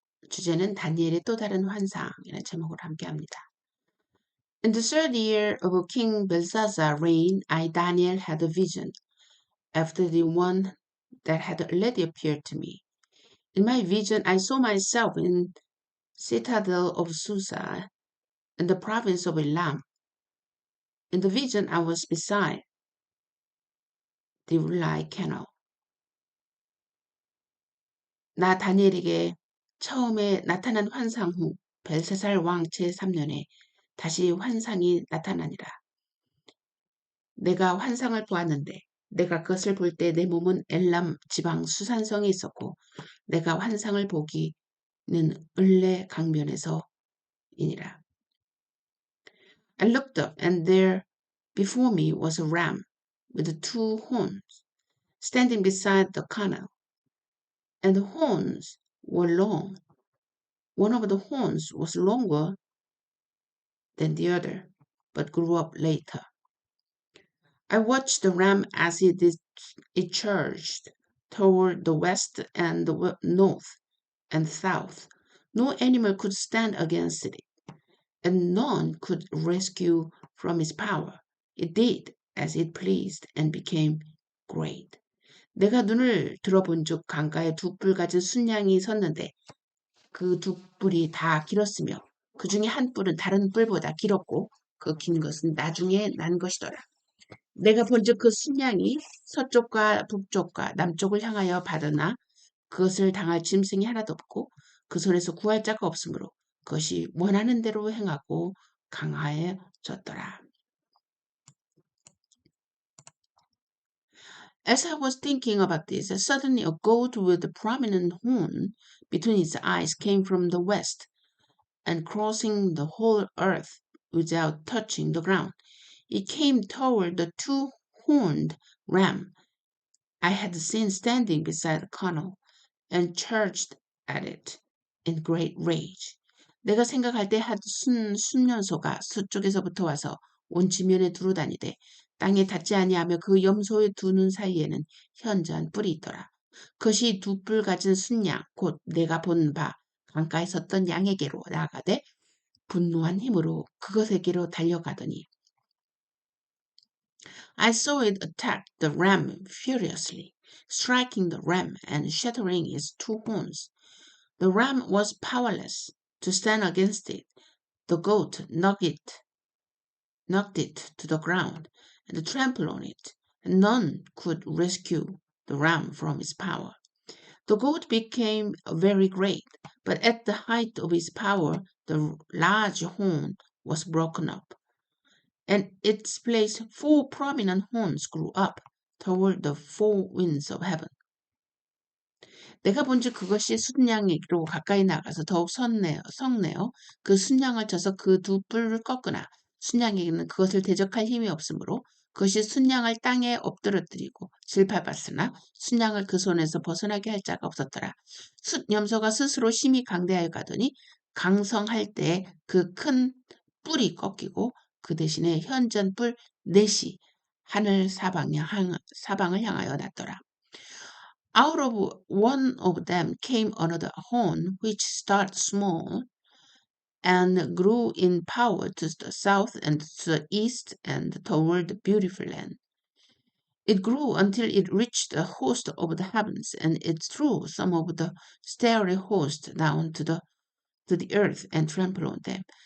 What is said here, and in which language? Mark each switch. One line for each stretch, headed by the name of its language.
Korean: 주제는 다니엘의 또 다른 환상이라는 제목으로 함께합니다.
English: In the third year of King Belshazzar's reign, I, Daniel, had a vision after the one that had already appeared to me. In my vision, I saw myself in citadel of Susa, in the province of Elam. In the vision, I was beside the Ulai canal.
Korean: 나 다니엘에게 처음에 나타난 환상 후 벨사살 왕 제3년에 다시 환상이 나타나니라. 내가 환상을 보았는데 내가 그것을 볼 때 내 몸은 엘람 지방 수산성에 있었고 내가 환상을 보기는 을레 강변에서이니라.
English: I looked up and there before me was a ram with two horns standing beside the canal, and the horns were long. One of the horns was longer than the other, but grew up later. I watched the ram as it charged toward the west and the north and south. No animal could stand against it, and none could rescue from its power. It did as it pleased and became great.
Korean: 내가 눈을 들어본즉 강가에 두 뿔 가진 순양이 섰는데 그 두 뿔이 다 길었으며 그 중에 한 뿔은 다른 뿔보다 길었고 그 긴 것은 나중에 난 것이더라. 내가 본즉 그 순양이 서쪽과 북쪽과 남쪽을 향하여 받으나 그것을 당할 짐승이 하나도 없고 그 손에서 구할 자가 없으므로 그것이 원하는 대로 행하고 강하여졌더라.
English: As I was thinking about this, suddenly a goat with a prominent horn between its eyes came from the west, and crossing the whole earth without touching the ground, it came toward the two-horned ram I had seen standing beside the canal, and charged at it in great rage.
Korean: 내가 생각할 때 한 순년소가 서쪽에서부터 와서 온 지면에 두루다니되 땅에 닿지 아니하며 그 염소의 두 눈 사이에는 현저한 뿔이 있더라. 그것이 두 뿔 가진 순양 곧 내가 본 바 강가에 섰던 양에게로 나아가되 분노한 힘으로 그것에게로 달려가더니
English: I saw it attack the ram furiously, striking the ram and shattering its two horns. The ram was powerless to stand against it. The goat knocked it to the ground and trampled on it, and none could rescue the ram from its power. The goat became very great, but at the height of its power, the large horn was broken up, and its place 4 prominent horns grew up toward the 4 winds of heaven.
Korean: 내가 본즉 그것이 순양이로 가까이 나가서 더욱 성내어 그 순양을 쳐서 그 두 뿔을 꺾으나 순양에게는 그것을 대적할 힘이 없으므로 그것이 순양을 땅에 엎드러뜨리고 질밟았으나 순양을 그 손에서 벗어나게 할 자가 없었더라. 염소가 스스로 심히 강대하여 가더니 강성할 때 그 큰 뿔이 꺾이고 그 대신에 현전 뿔 넷이 하늘 사방을 향하여 났더라.
English: Out of one of them came another horn, which started small and grew in power to the south and to the east and toward the beautiful land. It grew until it reached the host of the heavens, and it threw some of the starry host down to the earth and trampled on them.